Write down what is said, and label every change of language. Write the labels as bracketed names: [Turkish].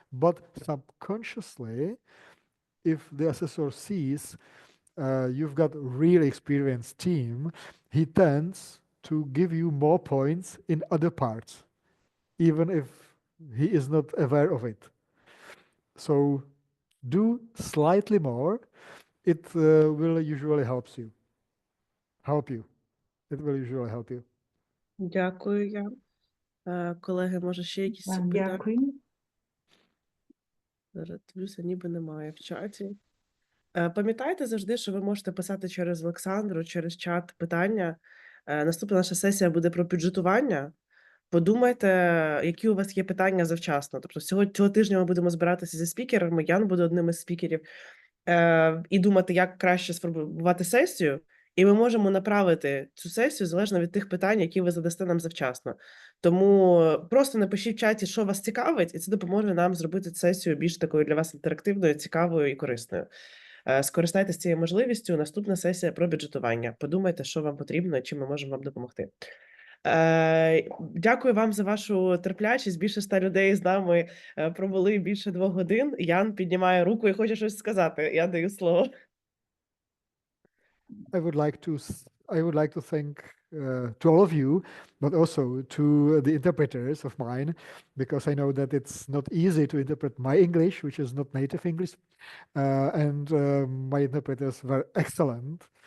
[English] But subconsciously, if the assessor sees you've got a really experienced team, he tends to give you more points in other parts, even if he is not aware of it. So do slightly more. It will usually help you. It will usually help you. [Ukrainian] Дякую, Ян. Колеги, може ще якісь питання? Дякую. Зараз дивлюся, ніби немає в чаті. Пам'ятайте завжди, що ви можете писати через Олександру, через чат питання. Наступна наша сесія буде про бюджетування. Подумайте, які у вас є питання завчасно. Тобто цього тижня ми будемо збиратися зі спікерами, Ян буде одним із спікерів, і думати, як краще сформувати сесію. І ми можемо направити цю сесію залежно від тих питань, які ви задасте нам завчасно. Тому просто напишіть в чаті, що вас цікавить, і це допоможе нам зробити сесію більш такою для вас інтерактивною, цікавою і корисною. Скористайтеся цією можливістю. Наступна сесія про бюджетування. Подумайте, що вам потрібно і чим ми можемо вам допомогти. Дякую вам за вашу терплячість. Більше 100 людей з нами провели більше 2 годин. Ян піднімає руку і хоче щось сказати. Я даю слово. [English] I would like to thank to all of you, but also to the interpreters of mine, because I know that it's not easy to interpret my English, which is not native English, and my interpreters were excellent.